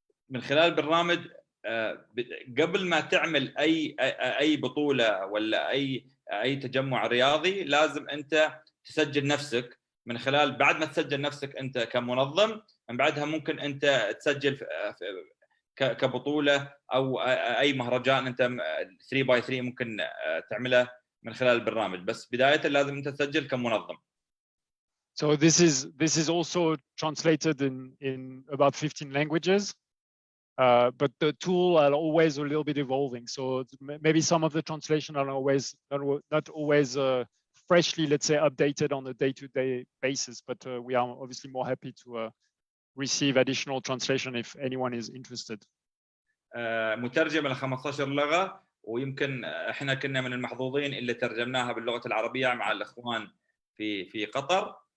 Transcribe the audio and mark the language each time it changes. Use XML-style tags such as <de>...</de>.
<ar>من خلال البرنامج قبل ما تعمل اي بطوله ولا اي تجمع رياضي لازم انت تسجل نفسك. من خلال بعد ما تسجل نفسك انت كمنظم، من بعدها ممكن انت تسجل كبطوله او اي مهرجان انت 3x3 ممكن تعمله من خلال البرنامج، بس بدايه لازم انت تسجل كمنظم.</ar> <en>So this is also translated in about 15 languages. But the tool are always a little bit evolving. So maybe some of the translation are not always freshly, let's say, updated on a day-to-day basis. But we are obviously more happy to receive additional translation if anyone is interested.</en> <ar>مترجمة ل 15 لغة، ويمكن احنا كنا من المحظوظين اللي ترجمناها باللغة العربية مع الإخوان في قطر.</ar>